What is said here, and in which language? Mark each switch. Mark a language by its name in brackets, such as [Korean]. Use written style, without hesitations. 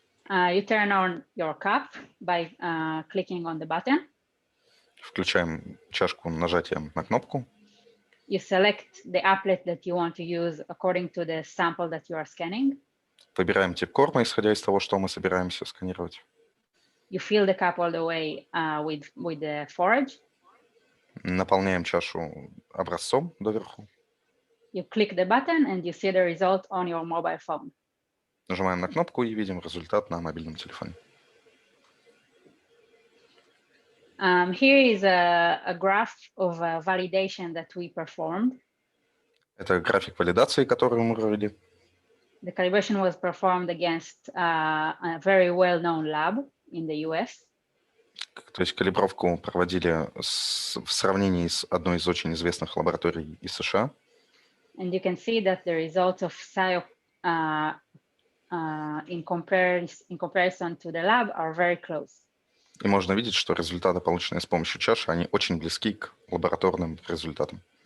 [English] You turn on your cup by clicking on the button. [Russian] Включаем чашку нажатием на кнопку. [English] You select the applet that you want to use according to the sample that you are scanning. [Russian] Выбираем тип корма, исходя из того, что мы собираемся сканировать. [English] You fill the cup all the way with the forage. [Russian] Наполняем чашу образцом доверху. [English] You click the button and you see the result on your mobile phone. [Russian] Нажимаем на кнопку и видим результат на мобильном телефоне. [English] Here is a graph of validation that we performed. [Russian] Это график валидации, который мы провели. [English] The calibration was performed against a very well-known lab in the US. [Russian] То есть калибровку проводили в сравнении с одной из очень известных лабораторий из США. [English] And you can see that the results of SCiO in comparison to the lab are very close. [Russian] И можно видеть, что результаты, полученные с помощью чаши, они очень близки к лабораторным результатам.